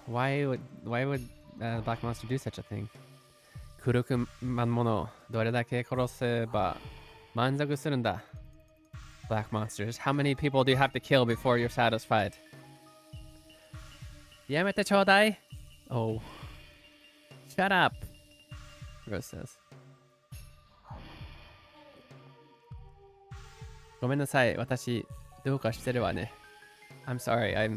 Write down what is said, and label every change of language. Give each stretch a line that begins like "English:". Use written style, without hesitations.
English: Why would Black Monster do such a thing?
Japanese: 黒くまんものどれだけ殺せば満足するんだ。
English: Black Monsters. How many people do you have to kill before you're satisfied?
Japanese: やめてちょうだい。
English: Oh. Shut up. Rose says.
Japanese: ごめんなさい。私どうかしてるわね。
English: I'm sorry.